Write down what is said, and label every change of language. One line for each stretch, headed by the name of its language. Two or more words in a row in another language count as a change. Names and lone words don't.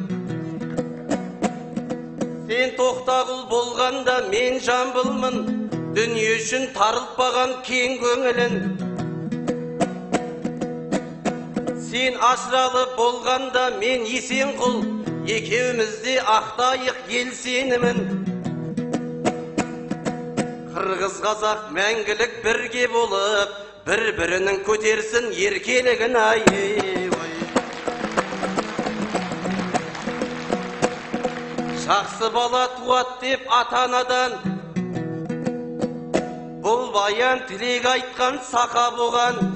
Kyrgyz: Сен токтагул болганда мен жамбылмын, дүнүйө үчүн тарылтпаган кең көңүлүн. Сен ажыралып болганда мен Есенкул, экөөбүздү актайык
Kazakh: ел сенімін. Кыргыз казак мәңгілік бірге болып, бір-бірінің көтерсін еркелігін ай. Жақсы бала туат деп ата-анадан, бұл баян тілек айтқан сақа болған.